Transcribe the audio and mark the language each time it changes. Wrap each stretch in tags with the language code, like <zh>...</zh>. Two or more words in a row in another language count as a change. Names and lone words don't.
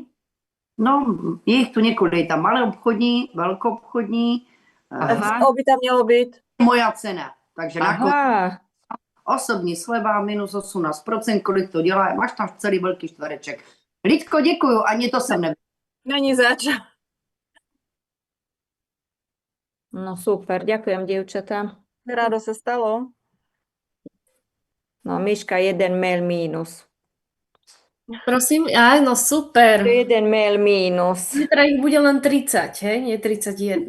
<cs>No, je jich tu několik, je tam malé obchodní, velkoobchodní. Co by tam mělo být?</cs> <sk>Moja cena, takže</sk> <cs>Aha. osobní sleva minus 18%, kolik to dělá, máš tam celý velký čtvereček. Lidko, děkuju, ani to jsem nevěděla. Není zač.</cs> <sk>No super, ďakujem, dievčatá.</sk> <cs>Rádo se stalo.</cs> <sk>No, Miška, 1 mail mínus. Prosím, áno, super. 1 mail mínus. Teda ich bude len 30, hej? Nie 31.</sk>